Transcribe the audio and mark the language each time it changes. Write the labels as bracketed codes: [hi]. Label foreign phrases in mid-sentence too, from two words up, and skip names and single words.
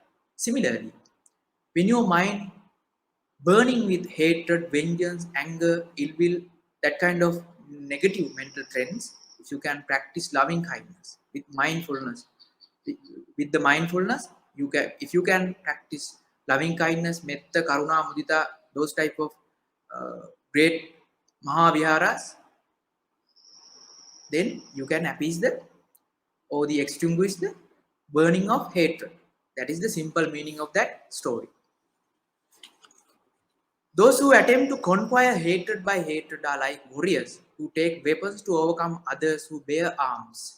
[en] Similarly, when your mind burning with hatred, vengeance, anger, ill will, that kind of negative mental trends, if you can practice loving kindness with mindfulness, with the mindfulness, you can, if you can practice loving kindness, [pi] metta, karuna, mudita, [en] those type of great mahaviharas, then you can appease the or the extinguish the burning of hatred. That is the simple meaning of that story. Those who attempt to conquer hatred by hatred are like warriors who take weapons to overcome others who bear arms.